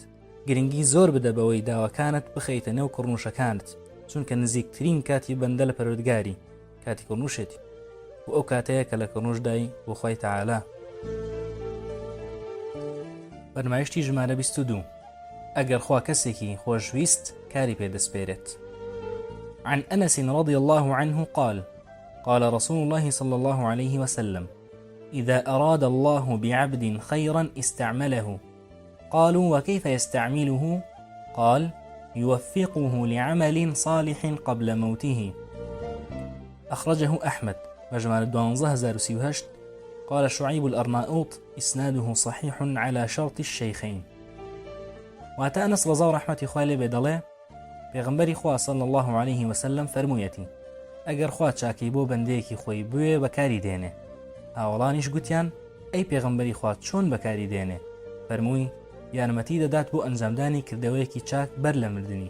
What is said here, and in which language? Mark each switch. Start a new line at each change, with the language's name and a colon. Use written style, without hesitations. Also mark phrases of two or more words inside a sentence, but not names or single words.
Central Kurdish: گرنگی زۆر بدە بەوەی داواکانت بخەیتە نێو کوڕنووشەکانت چونکە نزیکترین کاتی بەندە لە پەروەردگاری کاتی کوڕنووشێتی و ئەو کاتەیە کە لە کوڕنووشدای بۆ خوای تەعالا. فەرمایشتی ژمارە 22 ئەگەر خوا کەسێکی خۆشویست کاری پێدەسپێرێت.
Arabic: عن أنس رضي الله عنه قال قال رسول الله صلى الله عليه وسلم إذا أراد الله بعبد خيرا استعمله. قالوا وكيف يستعمله؟ قال يوفقه لعمل صالح قبل موته. أخرجه أحمد مجمع 12038 قال شعيب الأرناؤوط إسناده صحيح على شرط الشيخين.
Central Kurdish: واتى أنس رضا رحمة خوالي بدله پیغمبری خوا
Arabic: صلی الله عليه وسلم
Central Kurdish: فرمویەتی ئەگەر خوا چاکی بۆ بەندەیەکی خۆی بوێ بەکاری دێنێ. هاوڵانیش گوتیان ئەی پێغەمبەری خوا چۆن بەکاری دێنێ؟ فەرمووی یارمەتی دەدات بۆ ئەنجامدانی کردەوەیەکی چاک بەر لە مردنی.